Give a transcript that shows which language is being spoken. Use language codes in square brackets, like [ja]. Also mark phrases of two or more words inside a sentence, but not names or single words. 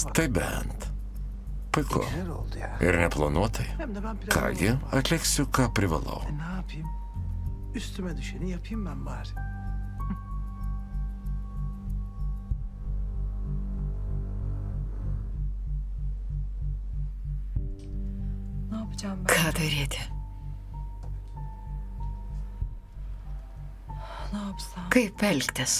[lt] Tai bent. Puiku. Ir neplanuotai. Kągi, atliksiu, ką privalau. [tr] Ne yapayım? Üstüme düşeni yapayım ben bari. [lt] Ką daryti? Kaip elgtis?